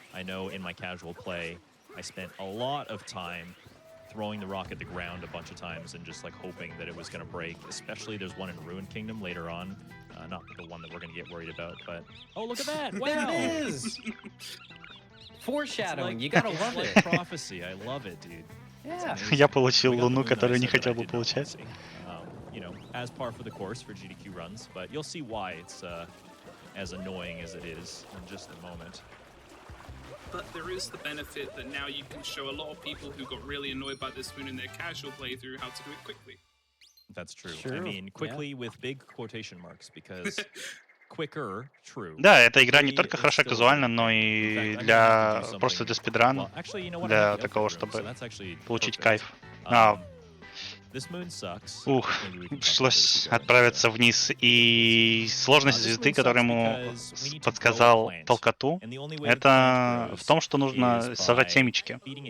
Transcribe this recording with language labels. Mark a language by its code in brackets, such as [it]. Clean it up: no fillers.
[en] I know in my casual play, I spent a lot of time throwing the rock at the ground a bunch of times and just like hoping that it was going to break. Especially there's one in Ruined Kingdom later on. Not the one that we're going to get worried about, but... Oh, look at that! Wow! There it is! Foreshadowing, like, you gotta love it. Prophecy, I love it, dude. Yeah. [ru] Я получил луну, которую не хотел бы получать. [en] You know, as par for the course for GDQ runs, but you'll see why it's as annoying as it is in just a moment. But there is the benefit that now you can show a lot of people who got really annoyed by this moon in their casual playthrough how to do it quickly. That's true. I mean, quickly with big quotation marks, because quicker, true. [ru] Да, эта игра не только хороша казуально, но и для просто для спидрана, для такого, чтобы получить кайф. Пришлось отправиться вниз, и сложность звезды, которую ему подсказал Толкоту, это в том, что нужно сажать семечки.